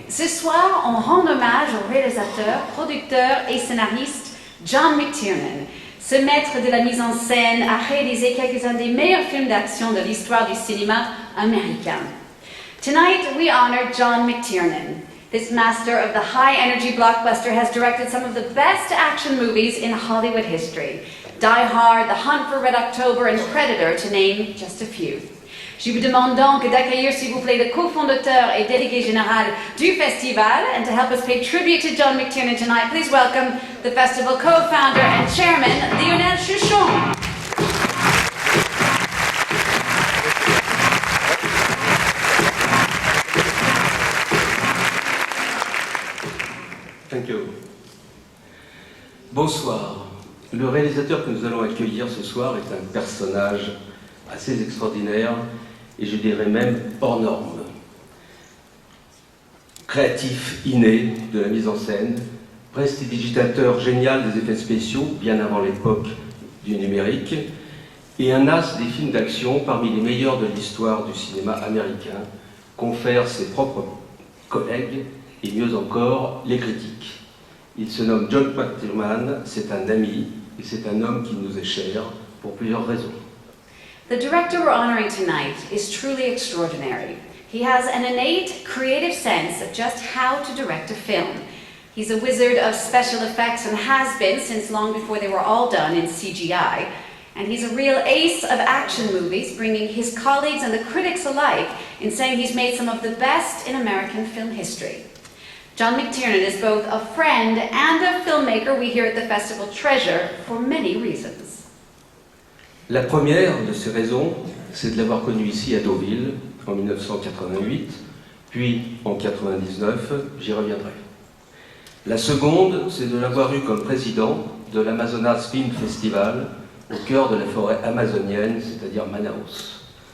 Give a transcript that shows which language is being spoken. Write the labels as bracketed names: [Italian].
[French] Ce soir, on rend hommage au réalisateur, producteur et scénariste John McTiernan. Ce maître de la mise en scène a réalisé quelques-uns des meilleurs films d'action de l'histoire du cinéma américain. [English] Tonight, we honor John McTiernan. This master of the high-energy blockbuster has directed some of the best action movies in Hollywood history. Die Hard, The Hunt for Red October, and Predator, to name just a few. [French] Je vous demande donc d'accueillir, s'il vous plaît, le cofondateur et délégué général du festival, [English] and to help us pay tribute to John McTiernan tonight, please welcome the festival co-founder and chairman, Lionel Chouchon. Thank you. [French] Bonsoir. Le réalisateur que nous allons accueillir ce soir est un personnage assez extraordinaire et je dirais même hors norme. Créatif inné de la mise en scène, prestidigitateur génial des effets spéciaux bien avant l'époque du numérique et un as des films d'action parmi les meilleurs de l'histoire du cinéma américain, confère ses propres collègues et mieux encore les critiques. Il se nomme John McTiernan, c'est un ami et c'est un homme qui nous est cher pour plusieurs raisons. [English] The director we're honoring tonight is truly extraordinary. He has an innate creative sense of just how to direct a film. He's a wizard of special effects and has been since long before they were all done in CGI. And he's a real ace of action movies, bringing his colleagues and the critics alike in saying he's made some of the best in American film history. John McTiernan is both a friend and a filmmaker we here at the festival treasure for many reasons. [French] La première de ces raisons, c'est de l'avoir connu ici à Deauville en 1988, puis en 1999, j'y reviendrai. La seconde, c'est de l'avoir eu comme président de l'Amazonas Film Festival au cœur de la forêt amazonienne, c'est-à-dire Manaus.